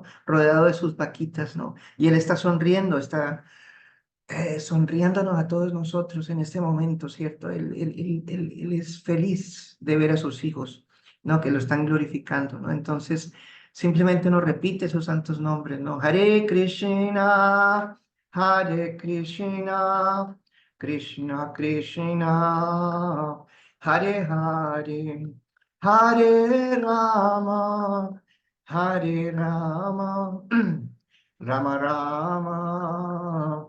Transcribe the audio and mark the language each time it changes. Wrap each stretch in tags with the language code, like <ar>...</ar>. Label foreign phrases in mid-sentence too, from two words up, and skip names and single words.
<es>Rodeado de sus vaquitas, ¿no? Y él está sonriendo, está sonriéndonos a todos nosotros en este momento, ¿cierto? Él es feliz de ver a sus hijos, ¿no? Que lo están glorificando, ¿no? Entonces, simplemente uno repite esos santos nombres, ¿no?</es> <sa>Hare Krishna, Hare Krishna, Krishna Krishna, Hare Hare, Hare Rama, Hare Rama, Rama Rama.</sa>